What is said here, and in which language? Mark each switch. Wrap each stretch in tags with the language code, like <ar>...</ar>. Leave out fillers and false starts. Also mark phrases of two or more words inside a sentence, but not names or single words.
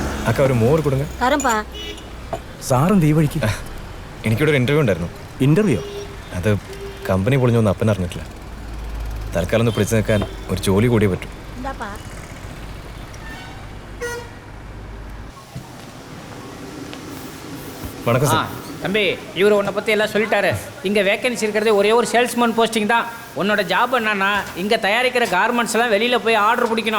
<ta>அக்கா ஒரு மோர் கொடுங்க. சாரும் தீ வழிக்கு.</ta> <ml>എനിക്കിവിടെ ഒരു ഇന്റർവ്യൂ ഉണ്ടായിരുന്നു. ഇന്റർവ്യൂ? അത് കമ്പനി പൊളിഞ്ഞൊന്നും അപ്പൻ അറിഞ്ഞിട്ടില്ല. തൽക്കാലം ഒന്ന് പിടിച്ചു നിൽക്കാൻ ഒരു ജോലി കൂടിയേ പറ്റും.</ml> <ta>வணக்கம் சார். தம்பி, இவர் உன்னை பற்றி எல்லாம் சொல்லிட்டாரு. இங்கே வேக்கன்சி இருக்கிறது ஒரே ஒரு சேல்ஸ்மேன் போஸ்டிங் தான். உன்னோட ஜாப் என்னன்னா இங்கே தயாரிக்கிற கார்மெண்ட்ஸ்லாம் வெளியில் போய் ஆர்டர் பிடிக்கணும்.</ta>